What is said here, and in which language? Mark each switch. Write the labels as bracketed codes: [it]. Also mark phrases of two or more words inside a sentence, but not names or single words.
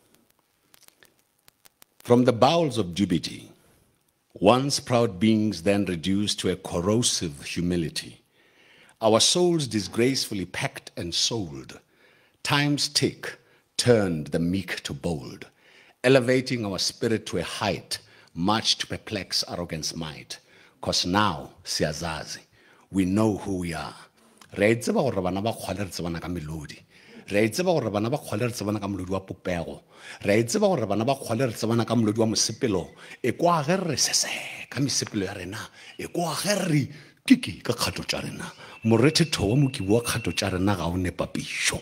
[en] From the bowels of dubiety, once proud beings then reduced to a corrosive humility, our souls disgracefully packed and sold, time's tick turned the meek to bold, elevating our spirit to a height much to perplex arrogance might, because now, Siyazazi, we know who we are. [nso] Re tseba gore bana ba kgwale re tsebana ka melodi. Re tseba gore bana ba kgwale re tsebana ka molodi wa popego. Re tseba gore bana ba kgwale re tsebana ka molodi wa mosepelo. E kwa ge re sese ka mesepelo ya rena. E kwa ge re kiki ka kgato tša rena. Morethetho wa mokibo wa kgato tša rena ga o ne papišo.